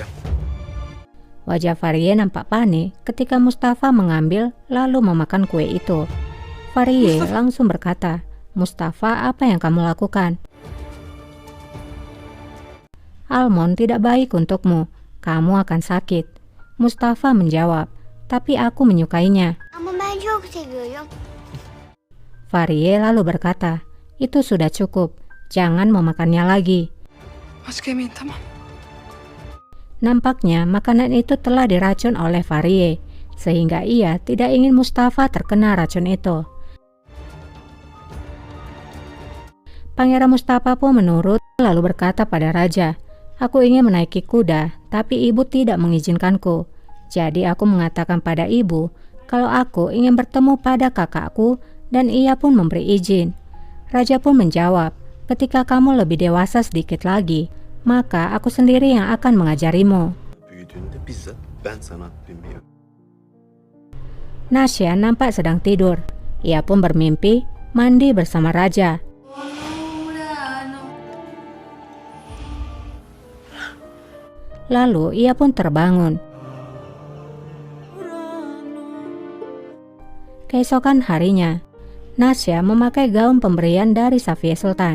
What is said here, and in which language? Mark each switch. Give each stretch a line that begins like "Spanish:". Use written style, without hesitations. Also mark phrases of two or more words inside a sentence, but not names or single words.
Indonesian: Wajah Fahriye nampak panik ketika Mustafa mengambil lalu memakan kue itu. Fahriye langsung berkata, Mustafa, apa yang kamu lakukan? Almond tidak baik untukmu, kamu akan sakit. Mustafa menjawab, tapi aku menyukainya.
Turkish: Ama ben çok seviyorum.
Indonesian: Fahriye lalu berkata, itu sudah cukup, jangan memakannya lagi.
Turkish: Başka yemeyin tamam.
Indonesian: Nampaknya makanan itu telah diracun oleh Fahriye, sehingga ia tidak ingin Mustafa terkena racun itu. Pangeran Mustafa pun menurut, lalu berkata pada raja, aku ingin menaiki kuda, tapi ibu tidak mengizinkanku. Jadi aku mengatakan pada ibu, kalau aku ingin bertemu pada kakakku, dan ia pun memberi izin. Raja pun menjawab, ketika kamu lebih dewasa sedikit lagi, maka aku sendiri yang akan mengajarimu.
Turkish: Büyüdüğünde bizzat ben sana binmeyi.
Indonesian: Nasya nampak sedang tidur. Ia pun bermimpi mandi bersama raja. Lalu ia pun terbangun. Keesokan harinya, Nasya memakai gaun pemberian dari Safiye Sultan.